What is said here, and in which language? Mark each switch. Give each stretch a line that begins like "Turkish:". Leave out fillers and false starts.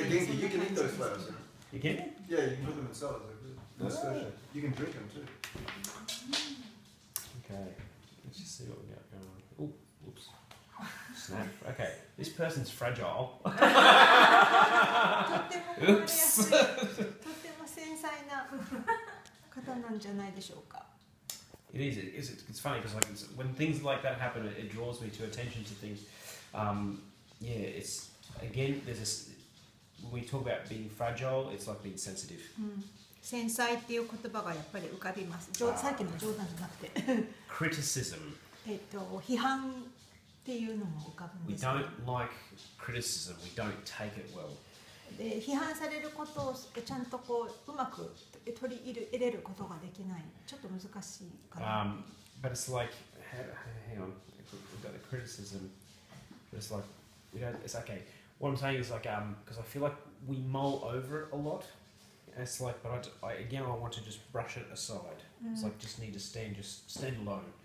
English: You can eat those flowers. You can? Yeah, you can put them in salads. They're good. You can drink them too. Okay. Let's just see what we got going on. Oh, oops. Snap. Okay. This person's fragile.
Japanese: とっても壊れやすい。とっても繊細な方なんじゃないでしょうか。
English: It is. It's funny because like when things like that happen, it draws me to attention to things. Yeah, it's again. There's this when we talk about being fragile, it's like being sensitive.
Japanese: 繊細っていう言葉がやっぱり浮かびます。さっきの冗談じゃなくて。
English: Criticism.
Japanese: 批判っていうのも浮かぶんです。
English: We don't like criticism. We don't take it well.
Japanese: で批判されることをちゃんとこううまく取り入れることができない。ちょっと難しいかな。
English: But it's like, hang on, we've got the criticism. But it's like we don't. It's okay. What I'm saying is like, because I feel like we mull over it a lot. And it's like, but I want to just brush it aside. It's like just need to stand alone.